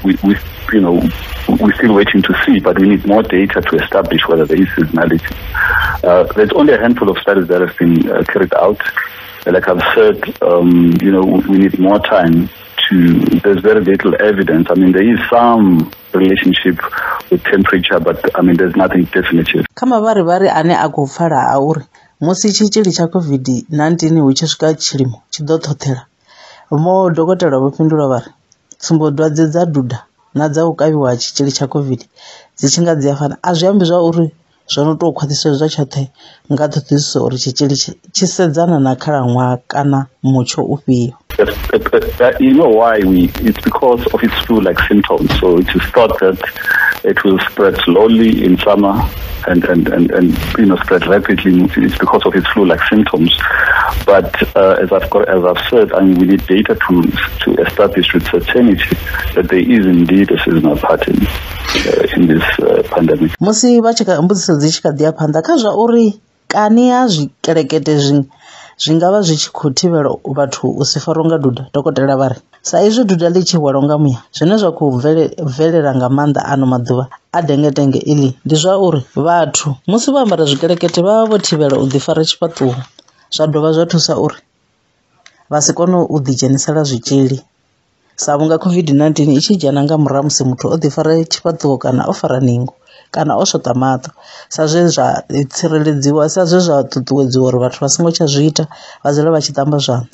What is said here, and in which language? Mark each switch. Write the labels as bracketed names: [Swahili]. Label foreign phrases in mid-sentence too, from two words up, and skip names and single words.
[English] We're still waiting to see, but we need more data to establish whether there is seasonality. There's only a handful of studies that have been carried out. Like I've said, we need more time. There's very little evidence. I mean, there is some relationship with temperature, but I mean, there's nothing definitive. [Venda] Kama vari ane akufara auri musi chichili cha COVID-19 hu tshi swika tshilimo tshi ḓo ṱhoṱhela mo dokotela vho fhindula vari tsumbodwadze dza duda na dza u kavhiwa tshitzhili tsha COVID dzi tshi nga dzi a fana a zwi ambi zwa uri zwo no tou khwaṱhiswa tshoṱhe nga ṱhoḓisiso uri tshitzhili tshi sedzana na khalaṅwaha kana mutsho ufhio. [English] You know why it's because of its flu-like symptoms. So it is thought that it will spread slowly in summer and spread rapidly. It's because of its flu-like symptoms. But as I've said, I mean, we need data to establish with certainty that there is indeed a seasonal pattern in this pandemic. [Venda] Musi vachika mbudziso dzi tshi kha ḓi ya phanḓa kha zwa uri kani ya zwikelekete zwi nga vha zwi tshi khou thivhela vhathu u si farwa nga duda. Dokotela vha ri sa izwi duda ḽi tshi hwalwa nga muya zwine zwa khou bvelela nga maanḓa ano maḓuvha a dengetenge iḽi ndi zwa uri vhathu musi vho ambara zwikelekete vha vha vho thivhela u ḓifara tshifhaṱuwo zwa dovha zwa thusa uri vha si kone u ḓidzhenisela zwitzhili sa vhunga COVID-19 i tshi dzhena nga murahu musi muthu o ḓifara tshifhaṱuwo kana o fara ningo kana o shota maṱo sa zwe zwa tsireledziwa sa zwe zwa ṱuṱuwedziwa uri vhathu vha songo tsha zwi ita vha dzule vha tshi ṱamba zwanḓa.